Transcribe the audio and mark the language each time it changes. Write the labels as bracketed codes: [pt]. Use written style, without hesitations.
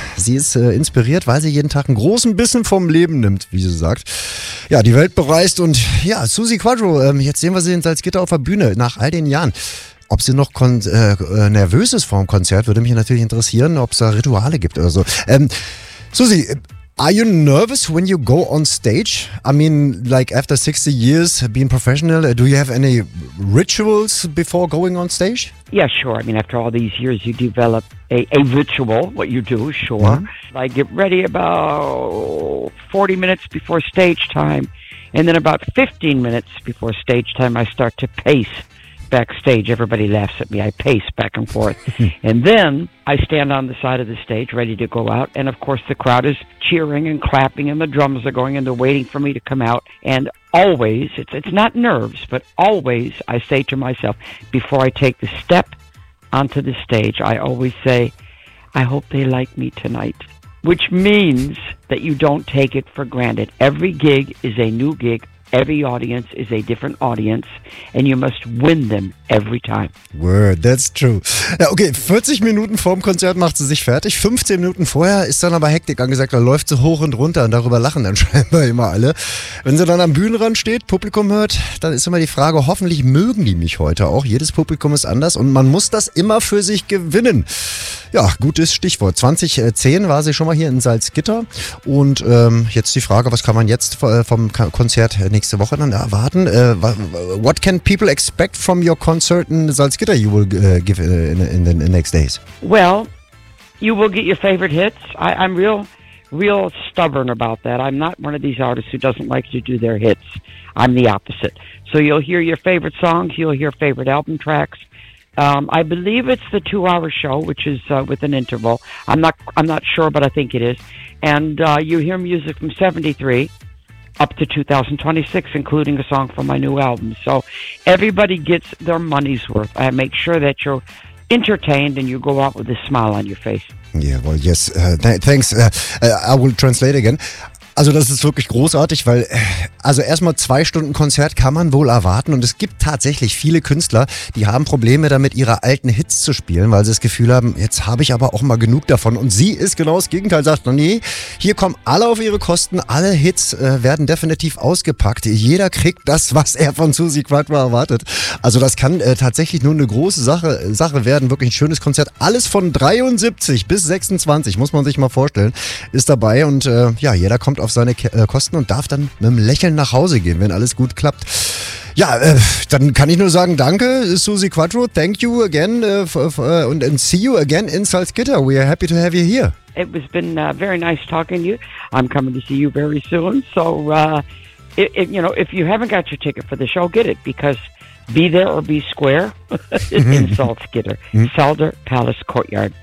[de] Sie ist inspiriert, weil sie jeden Tag einen großen Bissen vom Leben nimmt, wie sie sagt. Ja, die Welt bereist und ja, Susi Quattro, jetzt sehen wir sie in Salzgitter auf der Bühne nach all den Jahren. Ob sie noch nervös ist vor dem Konzert, würde mich natürlich interessieren, ob es da Rituale gibt oder so. [en] Susi, are you nervous when you go on stage? I mean, like after 60 years being professional, do you have any rituals before going on stage? Yeah, sure. I mean, after all these years, you develop a ritual, what you do, sure. Mm-hmm. I get ready about 40 minutes before stage time, and then about 15 minutes before stage time, I start to pace backstage. Everybody laughs at me. I pace back and forth. And then I stand on the side of the stage ready to go out. And of course, the crowd is cheering and clapping and the drums are going and they're waiting for me to come out. And always, it's not nerves, but always I say to myself, before I take the step onto the stage, I always say, I hope they like me tonight. Which means that you don't take it for granted. Every gig is a new gig. Every audience is a different audience and you must win them every time. Word, that's true. [de] Ja, okay, 40 Minuten vorm Konzert macht sie sich fertig. 15 Minuten vorher ist dann aber Hektik angesagt, da läuft sie hoch und runter und darüber lachen dann scheinbar immer alle. Wenn sie dann am Bühnenrand steht, Publikum hört, dann ist immer die Frage, hoffentlich mögen die mich heute auch. Jedes Publikum ist anders und man muss das immer für sich gewinnen. Ja, gutes Stichwort. 2010 war sie schon mal hier in Salzgitter und jetzt die Frage, was kann man jetzt vom Konzert nächste Woche dann erwarten? [en] What can people expect from your concert in Salzgitter you will give in the next days? Well, you will get your favorite hits. I'm real, real stubborn about that. I'm not one of these artists who doesn't like to do their hits. I'm the opposite. So you'll hear your favorite songs, you'll hear favorite album tracks. I believe it's the 2-hour show, which is with an interval. I'm not sure, but I think it is. And you hear music from 73 up to 2026, including a song from my new album. So everybody gets their money's worth. I make sure that you're entertained and you go out with a smile on your face. Yeah, well, yes, thanks. I will translate again. [de] Also das ist wirklich großartig, weil also erstmal 2 Stunden Konzert kann man wohl erwarten und es gibt tatsächlich viele Künstler, die haben Probleme damit, ihre alten Hits zu spielen, weil sie das Gefühl haben, jetzt habe ich aber auch mal genug davon und sie ist genau das Gegenteil, sagt, nee, hier kommen alle auf ihre Kosten, alle Hits werden definitiv ausgepackt, jeder kriegt das, was er von Susi Quattro erwartet. Also das kann tatsächlich nur eine große Sache werden, wirklich ein schönes Konzert, alles von 73 bis 26, muss man sich mal vorstellen, ist dabei und ja, jeder kommt auf seine Kosten und darf dann mit einem Lächeln nach Hause gehen, wenn alles gut klappt. Ja, dann kann ich nur sagen, danke, [en] Susi Quattro, thank you again and see you again in Salzgitter. We are happy to have you here. It has been very nice talking to you. I'm coming to see you very soon. So, you know, if you haven't got your ticket for the show, get it, because be there or be square in Salzgitter. Zelder Palace Courtyard.